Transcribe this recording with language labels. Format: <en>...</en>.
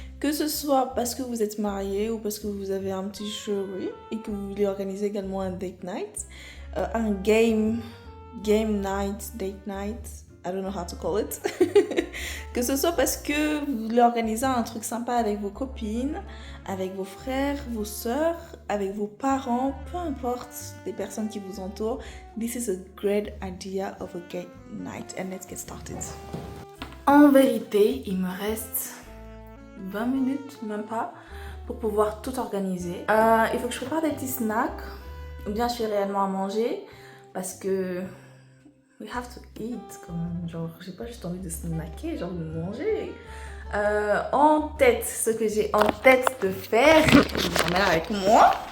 <fr>Que ce soit parce que vous êtes mariés ou parce que vous avez un petit chéri et que vous voulez organiser également un date night, un game night, date night,</fr> <en>I don't know how to call it.</en> <fr>Que ce soit parce que vous voulez organiser un truc sympa avec vos copines, avec vos frères, vos sœurs, avec vos parents, peu importe les personnes qui vous entourent.</fr> <en>This is a great idea of a game night and let's get started.</en> <fr>En vérité, il me reste 20 minutes, même pas, pour pouvoir tout organiser. Il faut que je prépare des petits snacks, ou bien je fais réellement à manger, parce que</fr> <en>we have to eat,</en> <fr>quand même. Genre, j'ai pas juste envie de snacker, genre de manger. En tête, ce que j'ai en tête de faire, je vous emmène avec moi.</fr>